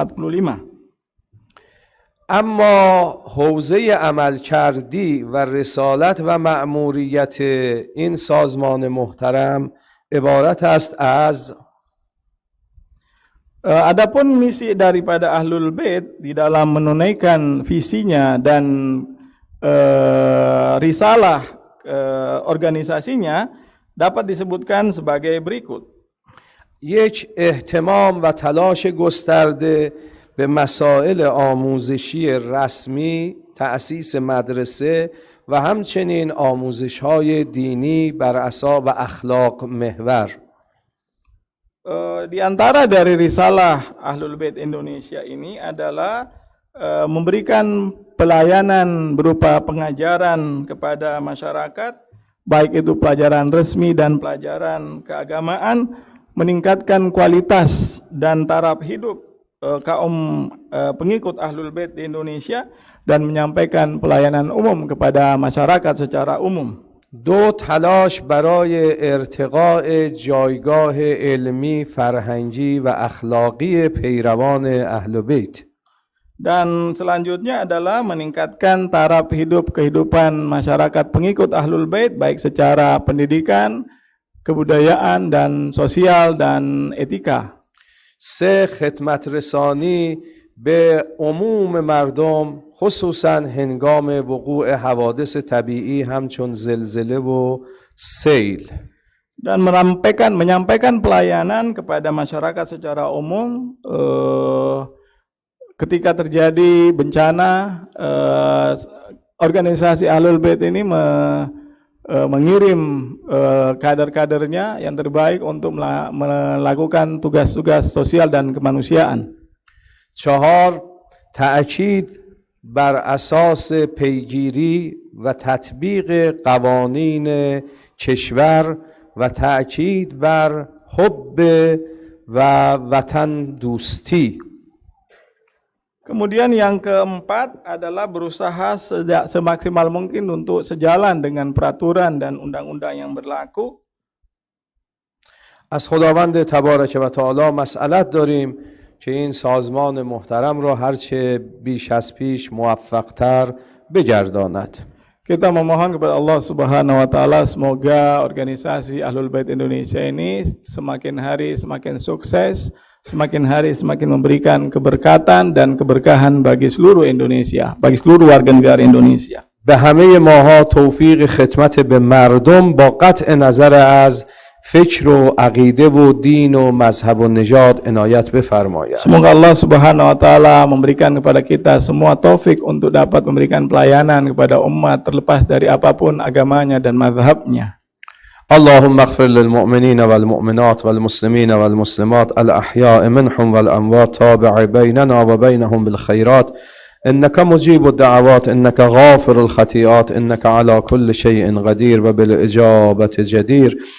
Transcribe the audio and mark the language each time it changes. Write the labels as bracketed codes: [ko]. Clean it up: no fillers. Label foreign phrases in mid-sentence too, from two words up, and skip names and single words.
[fa] اما حوزه عملکردی و رسالت و مأموریت این سازمان محترم عبارت است از [id] adapun misi daripada Ahlul Bait di dalam menunaikan visinya dan risalah organisasinya dapat disebutkan sebagai berikut. [fa] یک، اهتمام و تلاش گسترده به مسائل آموزشی رسمی، تأسیس مدرسه و همچنین آموزش‌های دینی بر اساس و اخلاق محور. [id] Di antara dari risalah Ahlul Bait Indonesia ini adalah memberikan pelayanan berupa pengajaran kepada masyarakat, baik itu pelajaran resmi dan pelajaran keagamaan, meningkatkan kualitas dan taraf hidup kaum pengikut Ahlul Bait di Indonesia dan menyampaikan pelayanan umum kepada masyarakat secara umum. [fa] دو، تلاش برای ارتقاء جایگاه علمی، فرهنگی و اخلاقی پیروان اهل بیت. [id] Dan selanjutnya adalah meningkatkan taraf hidup kehidupan masyarakat pengikut Ahlul Bait baik secara pendidikan, kebudayaan dan sosial dan etika. [fa] سه، خدمت رسانی به عموم مردم خصوصا هنگام وقوع حوادث طبیعی همچون زلزله و سیل. [id] Dan menyampaikan pelayanan kepada masyarakat secara umum ketika terjadi bencana. Organisasi Ahlul Bait ini mengirim kader-kadernya yang terbaik untuk melakukan tugas-tugas sosial dan kemanusiaan. [fa] 4، تأکید بر اساس پیگیری و تطبیق قوانین کشور و تأکید بر حب و وطن دوستی. [id] Kemudian yang keempat adalah berusaha semaksimal mungkin untuk sejalan dengan peraturan dan undang-undang yang berlaku. [fa] از خداوند تبارک و تعالی مسئلت داریم که این سازمان محترم را هرچه بیش از پیش موفق‌تر بگرداند. [id] Kita memohon kepada Allah [ar] سبحانه وتعالى [id] semoga organisasi Ahlul Bait Indonesia ini semakin hari semakin sukses, semakin hari semakin memberikan keberkatan dan keberkahan bagi seluruh Indonesia, bagi seluruh warga negara Indonesia. [fa] به همه ماها توفیق خدمت به مردم با قطع نظر از فکر و عقیده و دین و مذهب و نژاد عنایت بفرماید. [id] Semoga Allah [ar] سبحانه وتعالى [id] memberikan kepada kita semua taufik untuk dapat memberikan pelayanan kepada umat terlepas dari apapun agamanya dan mazhabnya. [ar] اللهم اغفر للمؤمنين والمؤمنات والمسلمين والمسلمات الأحياء منهم والأموات تابع بيننا وبينهم بالخيرات إنك مجيب الدعوات، إنك غافر الخطيئات، إنك على كل شيء قدير وبالإجابة جدير.